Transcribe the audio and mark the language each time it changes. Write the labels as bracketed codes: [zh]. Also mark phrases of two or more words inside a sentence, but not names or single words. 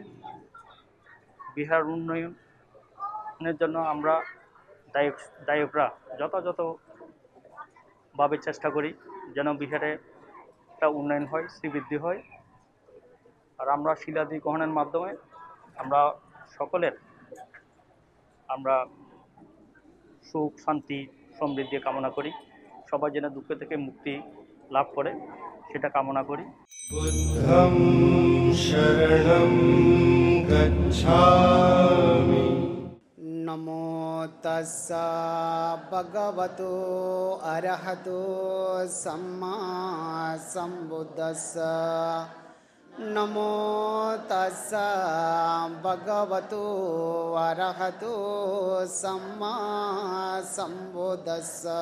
[bn] বিহার উন্নয়নের জন্য আমরা গায়করা যথাযথভাবে চেষ্টা করি যেন বিহারে একটা উন্নয়ন হয়, শ্রীবৃদ্ধি হয়। আর আমরা শিলাদি গ্রহণের মাধ্যমে আমরা সকলের সুখ, শান্তি, সমৃদ্ধি কামনা করি। সবাই যেন দুঃখ থেকে মুক্তি লাভ করে সেটা কামনা করি। [pi] বুদ্ধং শরণং গচ্ছামি। নমো তাস্সা ভগবতো অরহতো সম্মা সম্বুদ্ধস্সা। নমো তাস্সা ভগবতো অরহতো সম্মা সম্বুদ্ধস্সা।